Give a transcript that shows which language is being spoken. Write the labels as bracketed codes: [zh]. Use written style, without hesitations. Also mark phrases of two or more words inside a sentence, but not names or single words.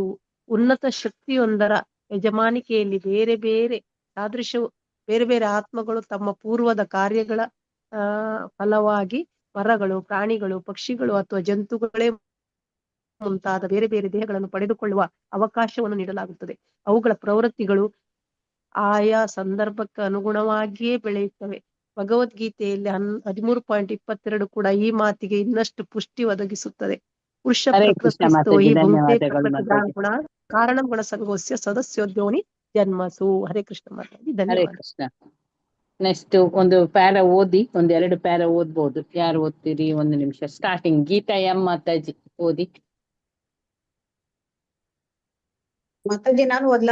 [kn] ಉನ್ನತ ಶಕ್ತಿಯೊಂದರ ಯಜಮಾನಿಕೆಯಲ್ಲಿ ಬೇರೆ ಬೇರೆ ಬೇರೆ ಬೇರೆ ಆತ್ಮಗಳು ತಮ್ಮ ಪೂರ್ವದ ಕಾರ್ಯಗಳ ಫಲವಾಗಿ ಮರಗಳು, ಪ್ರಾಣಿಗಳು, ಪಕ್ಷಿಗಳು ಅಥವಾ ಜಂತುಗಳೇ ಮುಂತಾದ ಬೇರೆ ಬೇರೆ ದೇಹಗಳನ್ನು ಪಡೆದುಕೊಳ್ಳುವ ಅವಕಾಶವನ್ನು ನೀಡಲಾಗುತ್ತದೆ. ಅವುಗಳ ಪ್ರವೃತ್ತಿಗಳು ಆಯಾ ಸಂದರ್ಭಕ್ಕೆ ಅನುಗುಣವಾಗಿಯೇ ಬೆಳೆಯುತ್ತವೆ. ಭಗವದ್ಗೀತೆಯಲ್ಲಿ 13.22 ಕೂಡ ಈ ಮಾತಿಗೆ ಇನ್ನಷ್ಟು ಪುಷ್ಟಿ ಒದಗಿಸುತ್ತದೆ. [sa] ಪುರುಷ ಪ್ರಕೃತಿಸ್ಥೋ ಹಿ ಭುಂಕ್ತೆ ಪ್ರಕೃತಿಜಾ ಗುಣ ಕಾರಣಂ ಗುಣ ಸಂಗೋಸ್ಯ ಸದಸ್ಯೋದ್ಯೋನಿ ಜನ್ಮಸು. [kn] ಹರೇ ಕೃಷ್ಣ ಮಾತಾಜಿ, ಧನ್ಯವಾದ. ಕೃಷ್ಣ. ನೆಕ್ಸ್ಟ್ ಒಂದು ಪ್ಯಾರ ಓದಿ, ಒಂದೆರಡು ಪ್ಯಾರ ಓದ್ಬೋದು. ಯಾರು ಓದ್ತೀರಿ? ಒಂದು ನಿಮಿಷ. ಸ್ಟಾರ್ಟಿಂಗ್ ಗೀತಾ ಎಂ ಮಾತಾಜಿ ಓದಿ. ಮಾತಾಜಿ ನಾನು ಓದ್ಲಾ?